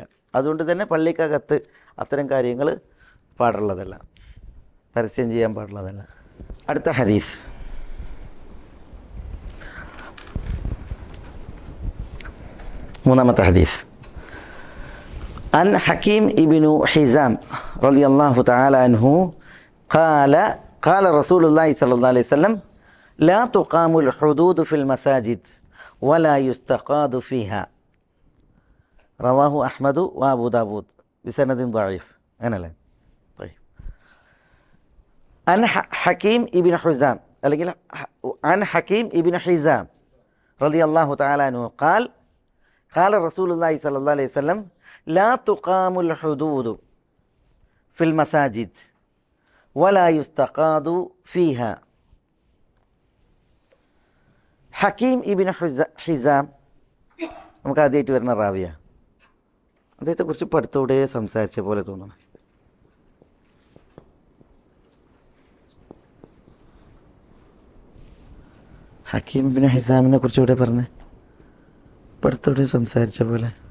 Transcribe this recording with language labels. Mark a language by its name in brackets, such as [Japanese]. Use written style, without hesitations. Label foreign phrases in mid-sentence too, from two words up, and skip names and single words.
[Malayalam] അതുകൊണ്ട് തന്നെ പള്ളിക്കകത്ത് അത്തരം കാര്യങ്ങൾ പാടുള്ളതല്ല, പരസ്യം ചെയ്യാൻ പാടുള്ളതല്ല. അടുത്ത ഹദീസ്, മൂന്നാമത്തെ ഹദീസ്. [Arabic] عن حكيم بن حزام رضي الله تعالى عنه قال رسول الله صلى الله عليه وسلم لا تقام الحدود في المساجد ولا يستقاد فيها رواه أحمد وأبو داود بسند ضعيف. أنا لا طيب. عن حكيم ابن حزام عن حكيم ابن حزام رضي الله تعالى عنه قال رسول الله صلى الله عليه وسلم لا تقام الحدود في المساجد ولا يستقاد فيها. [Malayalam] ഹക്കീം ഇബ്നു ഹിസാം നമുക്ക് ആദ്യമായിട്ട് വരുന്ന റാവിയ. അദ്ദേഹത്തെക്കുറിച്ച് ഇപ്പോൾ അടുത്തോടെ സംസാരിച്ച പോലെ തോന്നണം. ഹക്കീം ഇബ്നു ഹിസാമിനെ കുറിച്ച് ഇവിടെ പറഞ്ഞ് ഇപ്പോൾ അടുത്തോടെ സംസാരിച്ച പോലെ.